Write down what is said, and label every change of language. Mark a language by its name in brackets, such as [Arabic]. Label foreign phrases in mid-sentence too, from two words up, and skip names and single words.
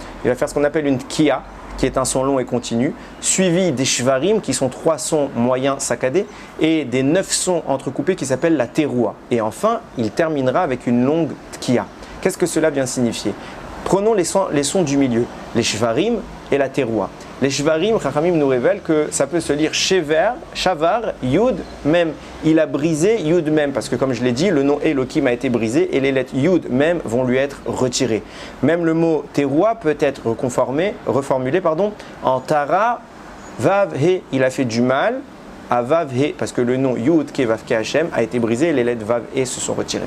[French] Il va faire ce qu'on appelle une tkiya, qui est un son long et continu, suivi des shvarim, qui sont 3 sons moyens saccadés, et des 9 sons entrecoupés qui s'appellent la teroua. Et enfin, il terminera avec une longue tkiya. Qu'est-ce que cela vient signifier? Prenons les sons du milieu, les shvarim et la teroua. Les shvarim, Chachamim nous révèle que ça peut se lire shever, shavar, yud, mem. Il a brisé yud mem, parce que comme je l'ai dit, le nom Elohim a été brisé et les lettres yud mem vont lui être retirées. Même le mot teroua peut être reformulé en tara, vav, he. Il a fait du mal à vav, he, parce que le nom yud, ke, vav, ke, Hachem a été brisé et les lettres vav, he se sont retirées.